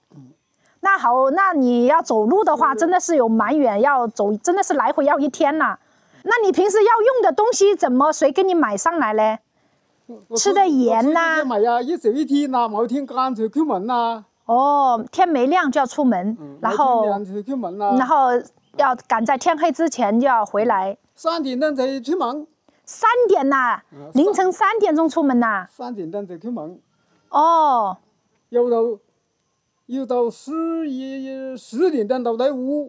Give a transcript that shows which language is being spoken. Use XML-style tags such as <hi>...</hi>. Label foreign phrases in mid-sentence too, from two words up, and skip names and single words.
<zh>那好，那你要走路的話，真的是有蠻遠，要走，真的是來回要一天了。那你平时要用的東西誰給你買上來嘞？吃的鹽吶？買呀，一走一天呐，冇天乾脆出門呐。哦，天沒亮就要出門，然後要趕在天黑之前就要回來。 3點鐘才出門。 3點吶，凌晨3點鐘出門吶。 3點鐘才出門。哦。要到10點鐘到隊伍。</zh>